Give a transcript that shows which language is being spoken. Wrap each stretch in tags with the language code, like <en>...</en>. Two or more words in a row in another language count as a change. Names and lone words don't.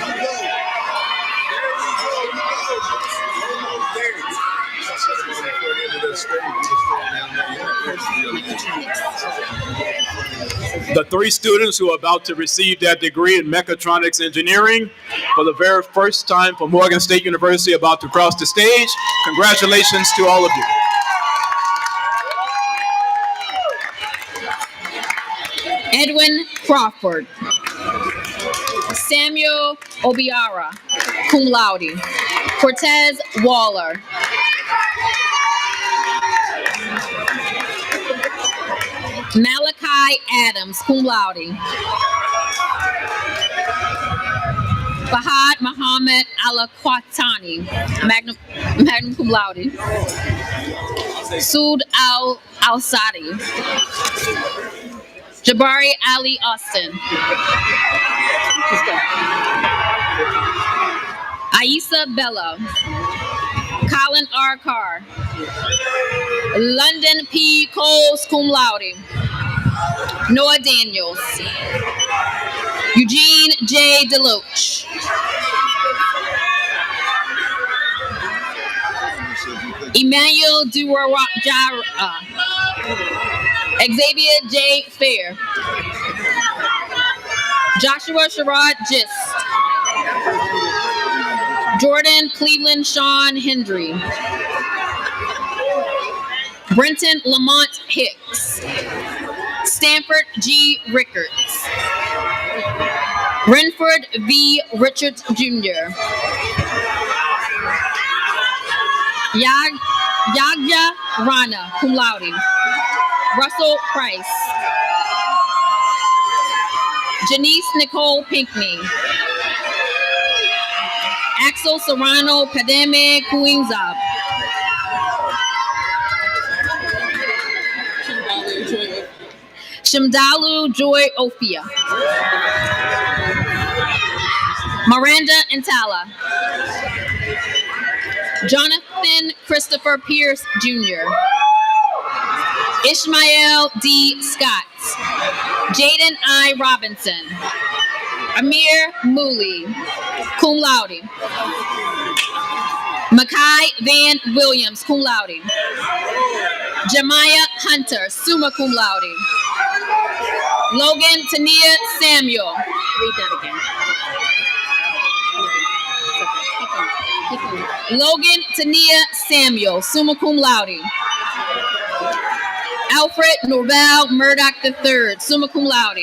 <en>The three students who are about to receive their degree in mechatronics engineering for the very first time from Morgan State University about to cross the stage. Congratulations to all of you. Edwin Crawford. Samuel Obiara,</en> <la>cum laude.</la> <en>Cortez Waller. Malachi Adams,</en> <la>cum laude.</la> <en>Fahad Muhammad Alaquatani,</en> <la>magna cum laude.</la> <en>Sood Al-Sadi. Jabari Ali Austin. Aisa Bella. Colin R. Carr. London P. Coles,</en> <la>cum laude.</la> <en>Noah Daniels. Eugene J. Deloach. Emmanuel Duwara. Xavier J. Fair. Joshua Sherrod Gist. Jordan Cleveland Sean Hendry. Brenton Lamont Hicks. Stanford G. Rickards. Renford V. Richards Jr. Yagya Rana,</en> <la>cum laude.</la> <en>Russell Price. Janice Nicole Pinkney. Axel Serrano Pademe Kuingzab. Shimdalu Joy Ophia. Miranda Intala. Jonathan Christopher Pierce Jr. Ishmael D. Scott. Jaden I. Robinson. Amir Mooley,</en> <la>cum laude.</la> <en>Makai Van Williams,</en> <la>cum laude.</la> <en>Jemiah Hunter,</en> <la>summa cum laude.</la> <en>Logan Tania Samuel. Read that again. Logan Tania Samuel,</en> <la>summa cum laude.</la> <en>Alfred Norval Murdoch III,</en> <la>summa cum laude.</la>